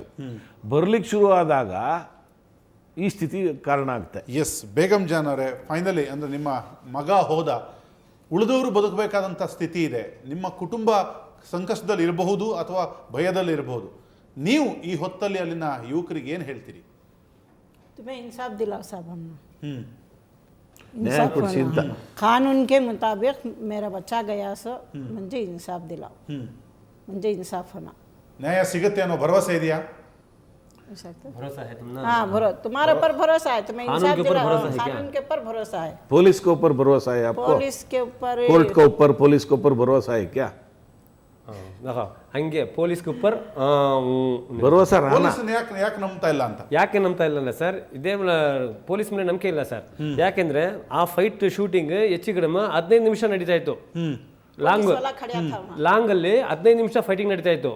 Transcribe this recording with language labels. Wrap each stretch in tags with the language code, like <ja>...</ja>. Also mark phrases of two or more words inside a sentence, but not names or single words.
<kn>ಬರ್ಲಿಕ್ಕೆ ಶುರು ಆದಾಗ ಈ ಸ್ಥಿತಿ ಕಾರಣ ಆಗುತ್ತೆ. ಎಸ್, ಬೇಗಂ ಜಾನ್ ಅವರೇ, ಫೈನಲಿ ಅಂದರೆ ನಿಮ್ಮ ಮಗ ಹೋದ, ಉಳಿದವರು ಬದುಕಬೇಕಾದಂಥ ಸ್ಥಿತಿ ಇದೆ, ನಿಮ್ಮ ಕುಟುಂಬ ಸಂಕಷ್ಟದಲ್ಲಿ ಇರಬಹುದು ಅಥವಾ ಭಯದಲ್ಲಿ ಇರಬಹುದು, ನೀವು ಈ ಹೊತ್ತಲ್ಲಿ ಅಲ್ಲಿನ ಯುವಕರಿಗೆ ಏನು ಹೇಳ್ತೀರಿ?</kn> <hi>इंसाफ दिलाओ साहब, हम कानून के मुताबिक मेरा बच्चा गया सो, मुझे इंसाफ दिलाओ, मुझे इंसाफ होना.</hi> <kn>ನ್ಯಾಯ ಸಿಗುತ್ತೆ ಅನ್ನೋ ಭರವಸೆ ಇದೆಯಾ?</kn> <hi>भरोसा है तुम ना? हाँ, तुम्हारे ऊपर भरोसा है, तुम्हें इंसाफ दिलाओ. कानून के ऊपर भरोसा है, पुलिस के ऊपर भरोसा है आपको? पुलिस के ऊपर, कोर्ट के ऊपर, पुलिस के ऊपर भरोसा है क्या?</hi> <kn>ಹಂಗೆ ಪೊಲೀಸ್ ಉಪ್ಪರ್ ಭರವಸೆ ಯಾಕೆ ನಂಬ್ತಾ ಇಲ್ಲ ಅಂತ? ಯಾಕೆ ನಂಬ್ತಾ ಇಲ್ಲ ಸರ್? ಇದೇ ಪೊಲೀಸ್ ಮೇಲೆ ನಂಬಿಕೆ ಇಲ್ಲ ಸರ್. ಯಾಕೆಂದ್ರೆ ಆ</kn> <en>fight shooting</en> <kn>ಹೆಚ್ಚು ಕಡಿಮೆ 15 ನಿಮಿಷ ನಡೀತಾ ಇತ್ತು. ಲಾಂಗ್ ಅಲ್ಲಿ 15 ನಿಮಿಷ ಫೈಟಿಂಗ್ ನಡೀತಾ ಇತ್ತು.</kn>